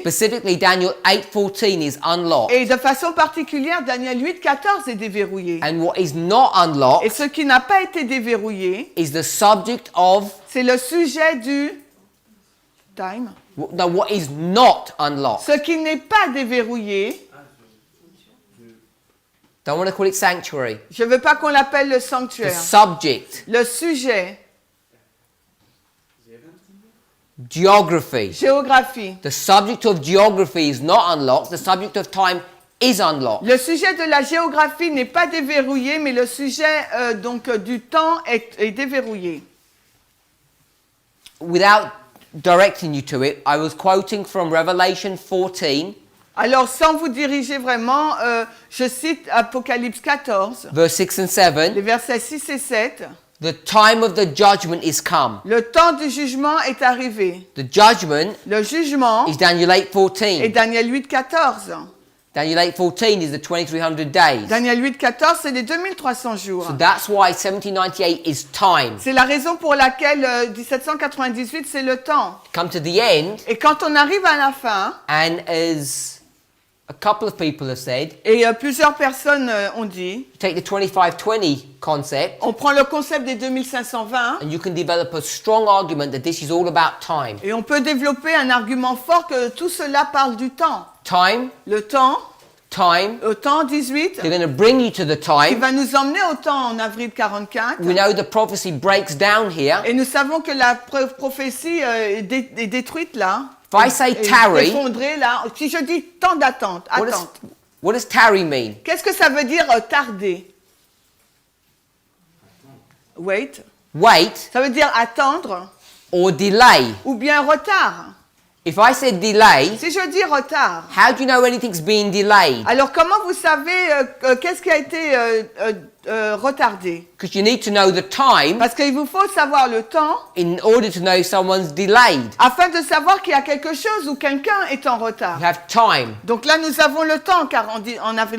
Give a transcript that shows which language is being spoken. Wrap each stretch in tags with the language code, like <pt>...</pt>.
<en>Specifically, Daniel 8:14 is unlocked.</en> <fr>Et de façon particulière, Daniel 8.14 est déverrouillé.</fr> <en>And what is not</en> <fr>Et</fr> <en>unlocked</en> <fr>ce qui n'a pas été déverrouillé,</fr> <en>is the subject of,</en> <fr>c'est le sujet du time.</fr> <en>no, what is not unlocked.</en> <fr>Ce qui n'est pas déverrouillé,</fr> <en>Don't want to call it sanctuary.</en> <fr>je ne veux pas qu'on l'appelle le</fr> <en>The</en> <fr>sanctuaire.</fr> <en>subject,</en> <fr>Le sujet,</fr> <en>geography.</en> <fr>géographie.</fr> <en>The subject of geography is not unlocked. The subject of time is unlocked.</en> <fr>Le sujet de la géographie n'est pas déverrouillé, mais le sujet du temps est déverrouillé.</fr> <en>Without directing you to it, I was quoting from Revelation 14,</en> <fr>Alors, sans vous diriger vraiment, je cite Apocalypse 14,</fr> <en>verse 6 and 7.</en> <fr>les versets 6 et 7.</fr> <en>The time of the judgment is come.</en> <fr>Le temps du jugement est arrivé.</fr> <en>The judgment</en> <fr>Le jugement</fr> <en>is Daniel</en> <fr>est</fr> <en>8:14.</en> <fr>Daniel 8.14.</fr> <en>Daniel 8:14 is the 2300 days.</en> <fr>Daniel 8.14, c'est les 2300 jours.</fr> <en>So that's why 1798 is time.</en> <fr>C'est la raison pour laquelle 1798, c'est le temps.</fr> <en>Come to the end,</en> <fr>Et quand on arrive à la fin,</fr> <en>and as a couple of people have said,</en> <fr>et plusieurs personnes ont dit,</fr> <en>take the 2520 concept,</en> <fr>on prend le concept des 2520</fr> <en>and you can develop a strong argument that this is all about time.</en> <fr>et on peut développer un argument fort que tout cela parle du temps.</fr> <en>Time,</en> <fr>Le temps,</fr> <en>time.</en> <fr>au temps 18,</fr> <en>They're going to bring you to the</en> <fr>qui</fr> <en>time.</en> <fr>va nous emmener au temps en avril 44.</fr> <en>We know the prophecy breaks down here.</en> <fr>Et nous savons que la prophétie est détruite là.</fr> <en>If I say tarry,</en> <fr>Effondrée là. Si je dis temps d'attente, attente.</fr> <en>what does tarry mean?</en> <fr>Qu'est-ce que ça veut dire tarder?</fr> <en>Wait. wait,</en> <fr>Ça veut dire attendre</fr> <en>or delay.</en> <fr>ou bien retard.</fr> <en>If I said delay,</en> <fr>Si je dis retard,</fr> <en>how do you know anything's being delayed?</en> <fr>alors comment vous savez qu'est-ce qui a été retardé?</fr> <en>Because you need to know the time</en> <fr>Parce qu'il vous faut savoir le temps</fr> <en>in order to know someone's delayed.</en> <fr>afin de savoir qu'il y a quelque chose ou quelqu'un est en retard.</fr> <en>You have time.</en> <fr>Donc là, nous avons le temps en avril</fr>